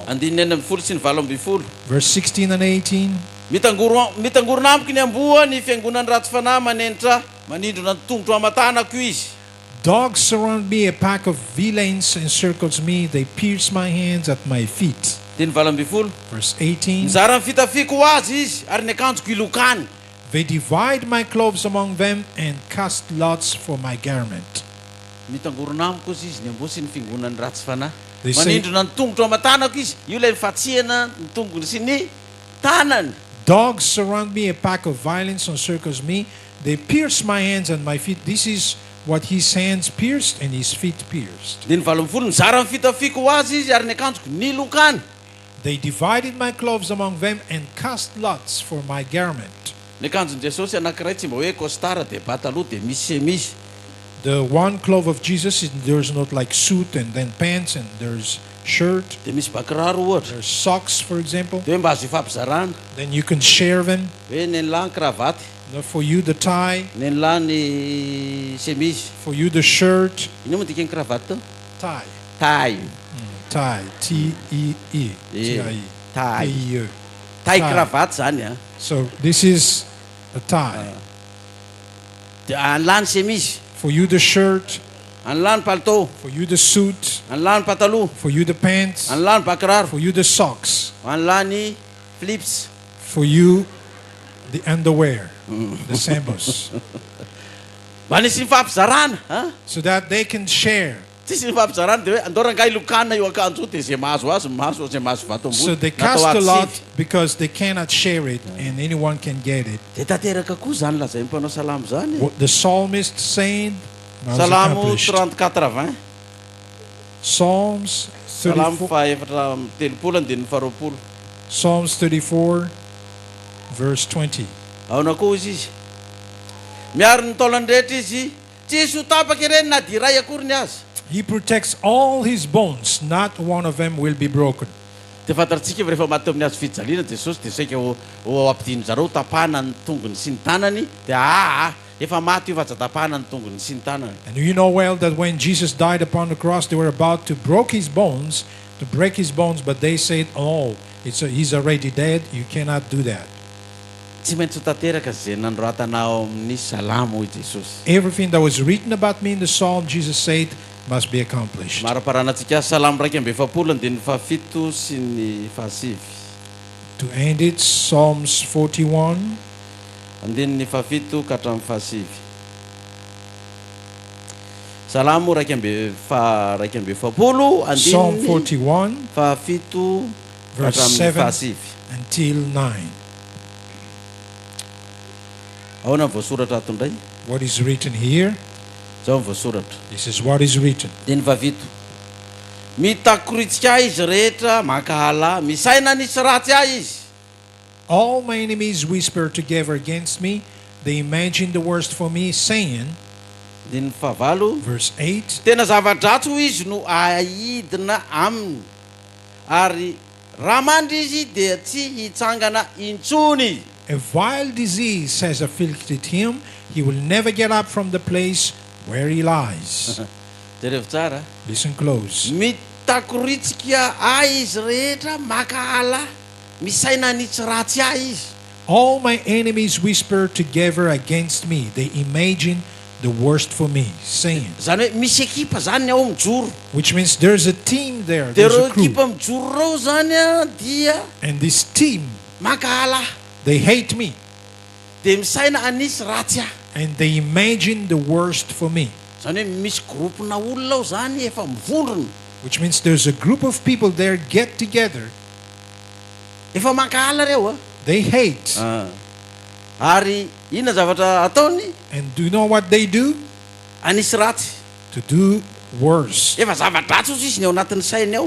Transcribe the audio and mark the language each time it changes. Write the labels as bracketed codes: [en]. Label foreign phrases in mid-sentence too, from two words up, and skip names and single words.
[mg] Andininy enina ambin'ny folo sy ny valo ambin'ny folo. [en] Verse 16 and 18. [mg] Mitangorona amiko ny amboa ny fiangonany ratsy fanahy manenitra manindrona ny tongotro amatanako izy. [en] Dogs surround me, a pack of villains encircles me, they pierce my hands at my feet. [mg] Diny valo ambin'ny folo. [en] Verse 18. [mg] Mizara ny fitafiko ho azy izy ary ny akanjoko ilokany. [en] They divide my clothes among them and cast lots for my garment. [mg] Mitangorona amiko izy ny amboa sy ny fiangonany ratsy fanahy. [en] They say, [mg] Manindrona ny tongotro amatanako izy. Io ilay fatsiana ny tongony sy ny tanany. [en] dogs surround me, a pack of violence encircles me, they pierce my hands and my feet. This is what his hands pierced and his feet pierced. [mg] Dia ny valo ambin'ny folo nizara ny fitafiko ho azy izy ary ny akanjoko nilokany. [en] They divided my clothes among them and cast lots for my garment. [mg] Ny akanjon'i Jesosy anankiray tsy mba hoe costard dia pataloha dia misy chemise. [en] The one cloth of Jesus, there's not like suit and then pants and there's shirt. [mg] Dia misy bakiraro ohatra. [en] There's socks, for example. [mg] Dia hoe mba azo ifampizarana. [en] Then you can share them. [mg] Hoe ny lahy ny kravaty, [en] For you, the tie. [mg] ny lahy ny chemise. [en] For you, the shirt. [mg] Ino moa dika ny kravaty to? [en] Tie. Taille. Tie. T-E-E. T-I-E. Taille. T-E-E. Taille Tie. [mg] kravaty zany a. [en] So this is a tie. [mg] Dia an'lahy ny chemise, [en] For you, the shirt. [mg] an'lahy ny palitao, [en] For you, the suit. [mg] an'lahy ny pataloha, [en] For you, the pants. [mg] an'lahy ny bakiraro, [en] For you, the socks. [mg] an'lahy ny flips. [en] For you, the underwear. The sandals. [mg] Mba nisy mifampizarana a. [en] So that they can share. [mg] Tsisy mifampizarana dia hoe andao rangahy lokana io akanjo io dia zay mahazo azy mahazo, zay mahazo vato [en] So [mg] ambony [en] they cast a lot because they cannot share it and anyone can get it. [mg] dia tanteraka koa zany lazay mpanao salamo zany. [en] What the psalmist saying now is [mg] Salamo [en] accomplished. 34:20. Psalms [mg] Salamo 34, faefatra telopolo andininy faharoapolo. [en] Psalms 34 verse 20. [mg] Aona koa izy izy. Miaro ny taolany rehetra izy, tsisy ho tapaka ireny na dia iray akory ny azy. [en] He protects all his bones, not one of them will be broken. [mg] Dia fantatsika rehefa maty amin'ny hazo fijaliana Jesosy dia saika ho ampidino zareo tapahana ny tongony sy ny tanany dia efa maty io fa aza tapahana ny tongony sy ny tanany. [en] And you know well that when Jesus died upon the cross, they were about to break his bones, but they said, "Oh, he's already dead. You cannot do that." [mg] Tsy maintsy ho tanteraka zay nanoratanao amin'ny salamo i Jesosy. [en] Everything that was written about me in the psalm, Jesus said, must be accomplished. [mg] Maraparanantsika salamo 2:7 andininy fahafito sy ny fahasivy. [en] To end it, Psalms 41, [mg] Andininy fahafito ka hatramin'ny fahasivy. Salamo 2:7 [en] Psalm [mg] andininy 41, fahafito ka [en] verse [mg] hatramin'ny 7 fahasivy. [en] until 9. [mg] Ahoana ny voasoratra ato indray? [en] What is written here? [mg] Zao ny voasoratra. [en] This is what is written. [mg] Dia ny fahafito. Mitakoritsika izy rehetra mankahala, misaina nisy ratsy ahy izy. [en] All my enemies whisper together against me. They imagine the worst for me, saying, [mg] Dia ny fahavalo. [en] verse 8, [mg] Tena zava-dratso izy no aidina aminy, ary raha mandry izy dia tsy hitsangana intsony. [en] a vile disease has afflicted him. He will never get up from the place where he lies. [mg] Jereo tsara. [en] Listen close. [mg] Mitakoritsika ahy izy rehetra makahala, misaina nitsy ratsy ahy izy. [en] All my enemies whisper together against me. They imagine the worst for me, saying, [mg] Zany hoe misy ekipa zany ao mijoro. [en] which means there's a team there, [mg] Dia [en] there's [mg] reo [en] a crew. [mg] ekipa mijoro reo zany dia [en] And this team, [mg] makahala, [en] they hate me. [mg] dia misaina anisy ratsy ahy. [en] And they imagine the worst for me. [mg] Zany hoe misy groupona olona ao zany efa mivondrona, [en] Which means there's a group of people there get together. [mg] efa makahala reo [en] They hate. [mg] Ary inona zavatra ataony? [en] And do you know what they do? [mg] Anisy ratsy. [en] To do worse. [mg] Efa zava-dratsy ozy izy ny ao anatin'ny sainy ao.